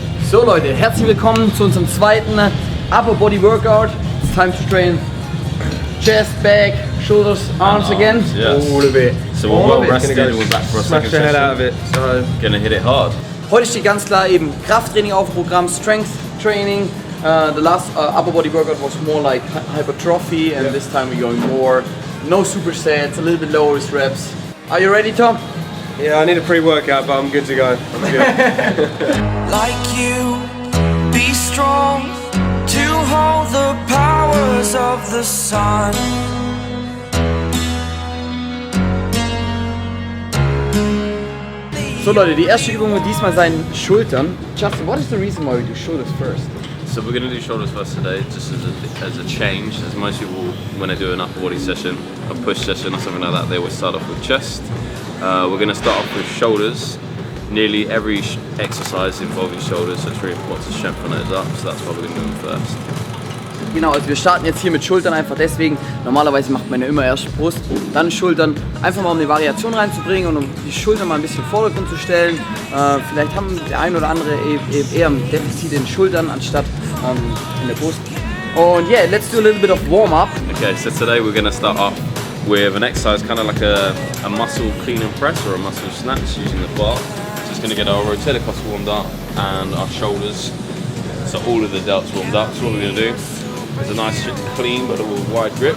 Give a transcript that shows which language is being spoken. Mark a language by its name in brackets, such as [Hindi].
[German] So Leute, herzlich willkommen zu unserem zweiten Upper Body Workout. [English] It's time to train chest, back, shoulders, arms again. Yes. All of it. So we're well rested, we're back for a second Smash the head out of session. it. So Gonna hit it hard. [German] Heute steht ganz klar eben Krafttraining auf dem Programm, [English] Strength Training. The last upper body workout was more like hypertrophy, and this time we're going more no supersets, a little bit lower reps. Are you ready, Tom? yeah, I need a pre-workout, but I'm good to go. I'm good. Like you, be strong to hold the powers of the sun. [German] So Leute, die erste Übung wird diesmal sein Schultern. [English] Justin, what is the reason why we do shoulders first? So we're gonna do shoulders first today, just as a change. As most people, when they do an upper body session, a push session or something like that, they always start off with chest. We're gonna start off with shoulders. Nearly every exercise involving shoulders, so it's really important to strengthen those up. So that's why we're gonna do them first. [German] Genau, also wir starten jetzt hier mit Schultern einfach deswegen. Normalerweise macht man ja immer erst Brust, dann Schultern. Einfach mal um eine Variation reinzubringen und um die Schultern mal ein bisschen in den Vordergrund zu stellen. Vielleicht haben der ein oder andere eher ein Defizit in den Schultern anstatt in der Brust. [English] Und yeah, let's do a little bit of warm-up. Okay, so today we're gonna start off with an exercise, kind of like a muscle clean and press or a muscle snatch using the bar. Just gonna get our rotator cuffs warmed up and our shoulders. So all of the delts warmed up. So what we're gonna do is a nice clean but a wide grip.